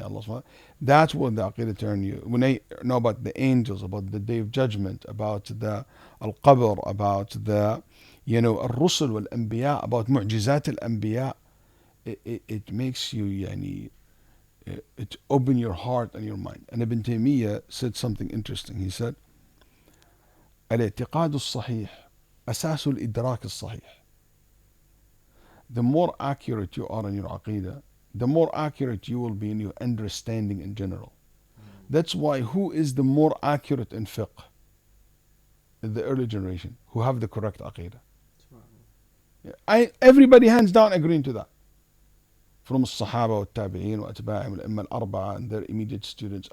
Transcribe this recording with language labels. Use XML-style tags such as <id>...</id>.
<en>Allah subhanahu wa ta'ala, that's what the Aqeedah turned you. When I know about the angels, about the day of judgment, about the al-qabr, about the al-rusul wal-anbiya, about mu'jizat al-anbiya, it makes you it open your heart and your mind. And Ibn Taymiyyah said something interesting. He said,</en> <ar>الاعتقاد الصحيح أساس الإدراك الصحيح.</ar> <en>The more accurate you are in your Aqeedah, the more accurate you will be in your understanding in general. That's why who is the more accurate in fiqh? The early generation, who have the correct Aqeedah. Everybody hands down agreeing to that. From</en> <ar>الصحابة والتابعين وأتباعهم الأئمة الأربعة</ar> <en>and their immediate students.</en>